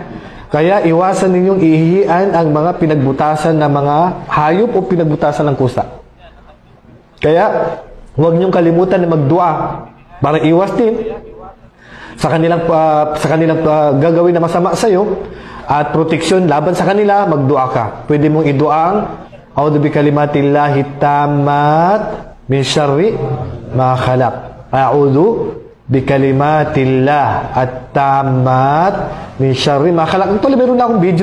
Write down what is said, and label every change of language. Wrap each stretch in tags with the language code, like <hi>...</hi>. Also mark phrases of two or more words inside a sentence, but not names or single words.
<tl>Kaya iwasan ninyong ihihian ang mga pinagbutasan ng mga hayop o pinagbutasan ng kusa. Kaya huwag niyong kalimutan na magdua para iwas din sa kanilang gagawin na masama sa iyo at proteksyon laban sa kanila, magdua ka.</tl> <ar>Pwede mong iduang أعوذ بكلمات الله التامات من شر ما خلق. أعوذ بكلمات الله التامات من شر ما خلق.</ar> <tl>Ito, meron na akong video</tl>